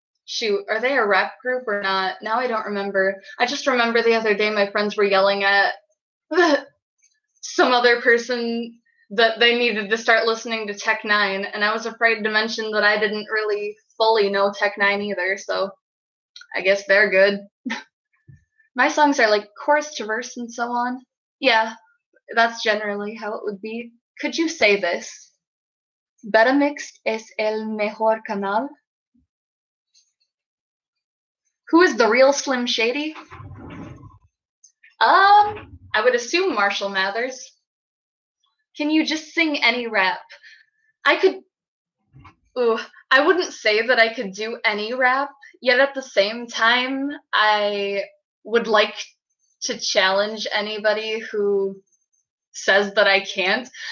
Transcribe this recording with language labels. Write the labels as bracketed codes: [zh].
[en] Shoot, are they a rap group or not? Now I don't remember. I just remember the other day my friends were yelling at some other person that they needed to start listening to Tech Nine, and I was afraid to mention that I didn't really fully know Tech Nine either, so I guess they're good. My songs are like chorus to verse and so on. Yeah, that's generally how it would be. Could you say this? [es] Beta Mixed es el mejor canal. [en] Who is the real Slim Shady? I would assume Marshall Mathers. Can you just sing any rap? I wouldn't say that I could do any rap, yet at the same time, I would like to challenge anybody who says that I can't.